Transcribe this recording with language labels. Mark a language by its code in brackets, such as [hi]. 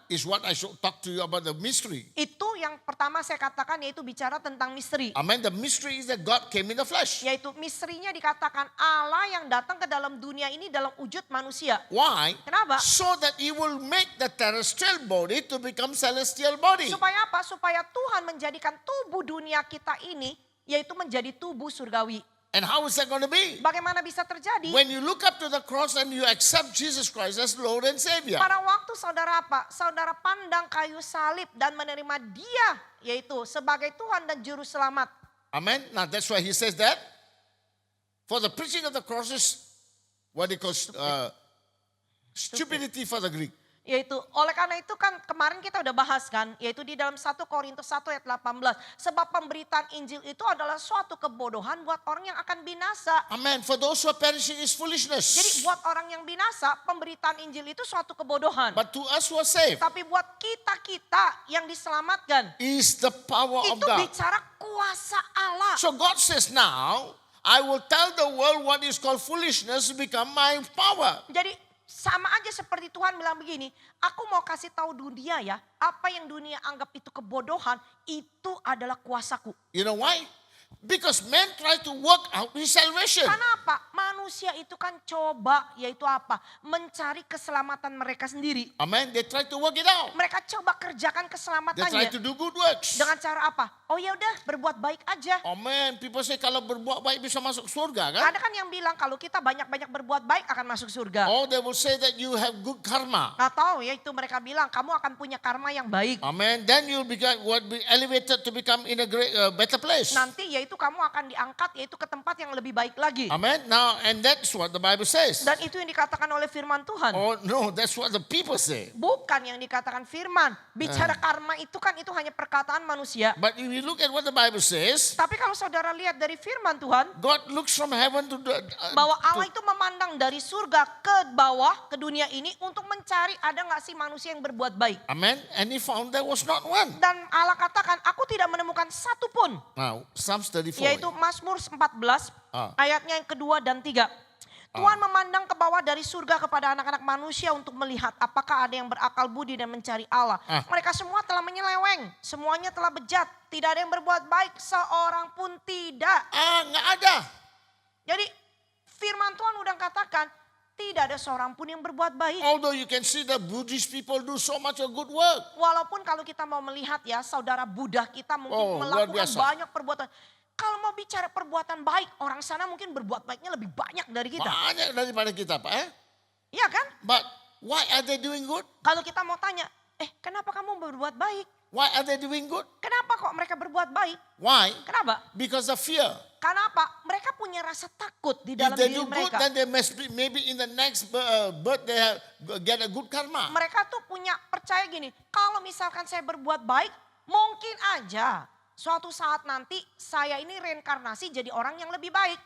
[en] is what I should talk to you about the mystery. [id] itu yang pertama saya katakan yaitu bicara tentang misteri. [en] Amen. The mystery is that God came in the flesh. [id] Yaitu misterinya dikatakan Allah yang datang ke dalam dunia ini dalam wujud manusia. [en] Why? [id] Kenapa? [en] So that He will make the terrestrial body to become celestial body. [id] Supaya apa? Supaya Tuhan menjadikan tubuh dunia kita ini yaitu menjadi tubuh surgawi. [en] And how is that going to be? [id] Bagaimana bisa terjadi? [en] When you look up to the cross and you accept Jesus Christ as Lord and Savior. [id] Pada waktu saudara apa? Saudara pandang kayu salib dan menerima Dia yaitu sebagai Tuhan dan juru selamat. [en] Amen. Now that's why He says that. For the preaching of the cross is what He calls stupidity for the Greek. [id] Yaitu oleh karena itu kan kemarin kita udah bahas kan, yaitu di dalam 1 Korintus 1 ayat 18. Sebab pemberitaan Injil itu adalah suatu kebodohan buat orang yang akan binasa. [en] Amen. For those who are perishing is foolishness. [id] Jadi buat orang yang binasa, pemberitaan Injil itu suatu kebodohan. [en] But to us who are saved [id] Tapi buat kita-kita yang diselamatkan, [en] is the power of [id] itu [en] God. [id] bicara kuasa Allah. [en] So God says now, I will tell the world what is called foolishness become my power. [id] Jadi sama aja seperti Tuhan bilang begini, aku mau kasih tahu dunia ya, apa yang dunia anggap itu kebodohan, itu adalah kuasaku. [en] You know why? Because men try to work out his salvation. [id] Karena apa? Manusia itu kan coba, yaitu apa? Mencari keselamatan mereka sendiri. [en] Amen. They try to work it out. [id] Mereka coba kerjakan [en] They try [id] keselamatannya. [en] to do good works. [id] Dengan cara apa? Oh ya udah, berbuat baik aja. [en] Amen. People say [id] kalau berbuat baik bisa masuk surga kan? Ada kan yang bilang kalau kita banyak-banyak berbuat baik akan masuk surga. [en] Or they will say that you have good karma. [id] Atau ya itu mereka bilang kamu akan punya karma yang baik. [en] Amen. Then you'll be elevated to become in a great, better place. [id] Nanti yaitu kamu akan diangkat yaitu ke tempat yang lebih baik lagi. [en] Amen. Now, and that's what the Bible says. [id] Dan itu yang dikatakan oleh firman Tuhan. [en] Oh no, that's what the people say. [id] Bukan yang dikatakan firman. Bicara karma itu kan itu hanya perkataan manusia. [en] But if you look at what the Bible says, [id] Tapi kalau saudara lihat dari firman Tuhan, [en] God looks from heaven to the, [id] bahwa Allah itu memandang dari surga ke bawah, ke dunia ini untuk mencari ada nggak sih manusia yang berbuat baik. [en] Amen. And He found there was not one. [id] Dan Allah katakan, aku tidak menemukan satu pun. [en] Now, Psalms 34. [id] Yaitu Mazmur 14, Ah. ayatnya yang kedua dan 3. Tuhan memandang ke bawah dari surga kepada anak-anak manusia untuk melihat apakah ada yang berakal budi dan mencari Allah. Mereka semua telah menyeleweng, semuanya telah bejat. Tidak ada yang berbuat baik, seorang pun tidak. Nggak ada. Jadi firman Tuhan udah katakan, tidak ada seorang pun yang berbuat baik. [en] Although you can see the Buddhist people do so much of good work. [id] Walaupun kalau kita mau melihat ya, saudara Buddha kita mungkin luar melakukan biasa. banyak perbuatan. Kalau mau bicara perbuatan baik, orang sana mungkin berbuat baiknya lebih banyak dari kita. Banyak daripada kita, Pak. Iya kan? [en] But why are they doing good? [id] Kalau kita mau tanya, kenapa kamu berbuat baik? [en] Why are they doing good? [id] Kenapa kok mereka berbuat baik? [en] Why? [id] Kenapa? [en] Because of fear. [id] Karena apa? Mereka punya rasa takut di [en] If [id] dalam [en] they [id] diri [en] do good, [id] mereka. [en] then they must be, maybe in the next birth they get a good karma. [id] Mereka tuh punya percaya gini, kalau misalkan saya berbuat baik, mungkin aja suatu saat nanti saya ini reinkarnasi jadi orang yang lebih baik.